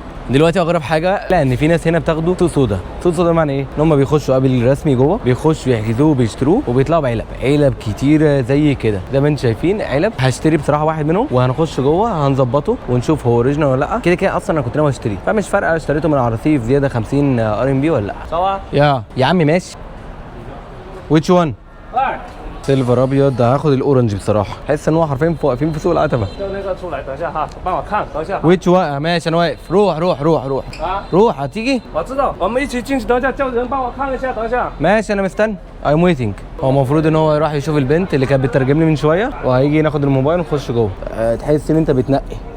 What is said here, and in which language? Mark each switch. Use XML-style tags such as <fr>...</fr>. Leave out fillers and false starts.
<ar>دلوقتي اغرب حاجه لا ان في ناس هنا بتاخدوا سوق سودا سوق سودا معنى ايه ان هم بيخشوا قبل الرسمي جوه بيخشوا يحجزوه وبيشتروه وبيطلعوا علب كتيره زي كده زي ما انتم شايفين علب هشتري بصراحه واحد منهم وهنخش جوه هنظبطه ونشوف هو اوريجينال ولا لا كده كده اصلا انا كنت ناوي اشتريه فمش فارقه اشتريته من على الرصيف زياده 50 RMB ولا لا</ar> <zh>走啊！</zh> <ar>يا عم ماشي</ar> <en>which one</en> <zh>来，</zh> <ar>سيلفر ابيض هاخد الاورنج بصراحه حاسس ان هو حرفيا واقفين في سوق العتبه</ar> <zh>就那个出来，等一下哈，帮我看，等一下。</zh> <en>which one</en> <ar>ماشي انا واقف روح هتيجي</ar> <zh>我知道，我们一起进去，等一下叫人帮我看一下，等一下。</zh> <ar>ماشي انا مستني</ar> <en>I'm waiting</en> <ar>هو المفروض ان هو يروح يشوف البنت اللي كانت بتترجم لي من شويه وهيجي ناخد الموبايل ونخش جوه تحس ان انت بتنقي</ar>